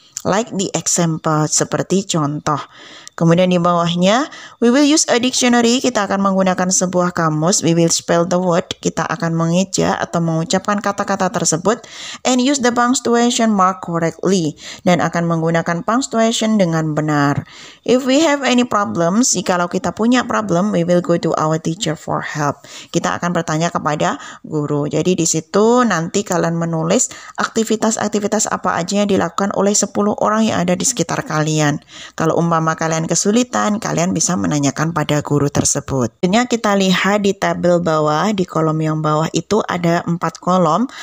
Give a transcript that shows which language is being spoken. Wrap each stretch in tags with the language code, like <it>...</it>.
<en>Like the example,</en> <id>seperti contoh. Kemudian di bawahnya,</id> <en>we will use a dictionary.</en> <id>Kita akan menggunakan sebuah kamus.</id> <en>We will spell the word.</en> <id>Kita akan mengeja atau mengucapkan kata-kata tersebut.</id> <en>And use the punctuation mark correctly.</en> <id>Dan akan menggunakan punctuation dengan benar.</id> <en>If we have any problems,</en> <id>jikalau kita punya problem,</id> <en>we will go to our teacher for help.</en> <id>Kita akan bertanya kepada guru. Jadi di situ nanti kalian menulis aktivitas-aktivitas apa aja yang dilakukan oleh 10 orang yang ada di sekitar kalian. Kalau umpama kalian kesulitan, kalian bisa menanyakan pada guru tersebut. Selanjutnya kita lihat di tabel bawah, di kolom yang bawah itu ada 4 kolom.</id>